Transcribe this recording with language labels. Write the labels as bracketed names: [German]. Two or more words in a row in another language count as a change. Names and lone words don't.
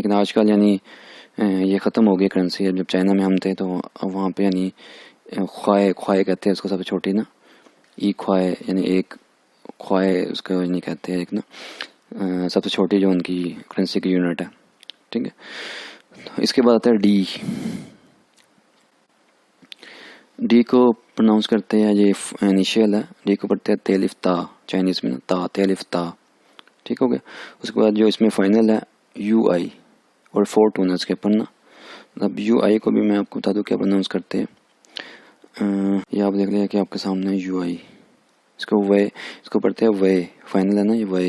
[Hindi] लेकिन आजकल यानी ये ख़त्म हो गई करेंसी। जब चाइना में हम थे तो वहाँ पे यानी ख्वाए ख्वाए कहते हैं उसको सबसे छोटी ना, [Chinese] 一块 [Hindi] यानी एक ख्वाए उसको यानी कहते हैं एक ना सबसे छोटी जो उनकी करेंसी की यूनिट है। ठीक है, तो इसके बाद आता है डी। डी को प्रोनाउंस करते हैं, ये इनिशियल है, डी को पढ़ते हैं तेलिफ ता, चाइनीज़ में ता तेलिफ ता। ठीक हो गया, उसके बाद जो इसमें फाइनल है यू आई और 4 टोन है इसके ऊपर ना। अब यू आई को भी मैं आपको बता दूं क्या प्रोनाउंस करते हैं। ये आप देख लिया कि आपके सामने यू आई, इसको वे, इसको पढ़ते हैं वे, फाइनल है ना ये वे।